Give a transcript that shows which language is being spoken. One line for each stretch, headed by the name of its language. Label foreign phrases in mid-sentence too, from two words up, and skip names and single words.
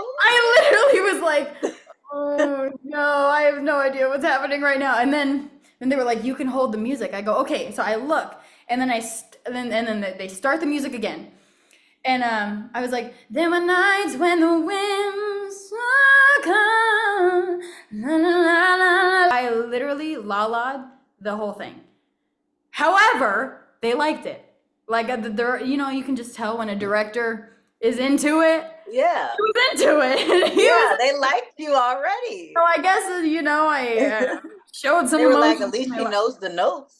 English: I literally was like, oh no, I have no idea what's happening right now. And then they were like, you can hold the music. I go, okay. So I look, and then they start the music again. And I was like, there were nights when the winds come. La, la, la, la. I literally la-la'd the whole thing. However, they liked it. Like, you can just tell when a director is into it. Yeah. He was into it. Yeah, they liked you already. So I guess, I showed some They were like, emotion. at least she knows the notes.